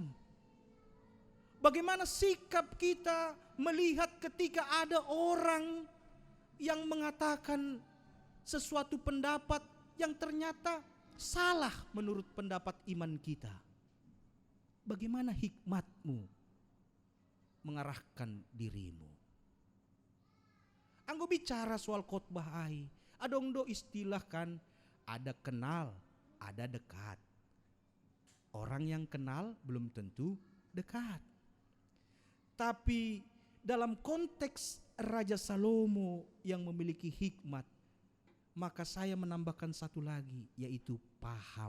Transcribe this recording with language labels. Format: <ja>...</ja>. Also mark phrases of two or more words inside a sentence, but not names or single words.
<id>Bagaimana sikap kita melihat ketika ada orang yang mengatakan sesuatu pendapat yang ternyata salah menurut pendapat iman kita? Bagaimana hikmatmu mengarahkan dirimu? Anggo bicara soal khotbah</id> <bts>ai, adong do</bts> <id>istilah kan, ada kenal, ada dekat. Orang yang kenal belum tentu dekat. Tapi dalam konteks Raja Salomo yang memiliki hikmat, maka saya menambahkan satu lagi, yaitu paham.</id>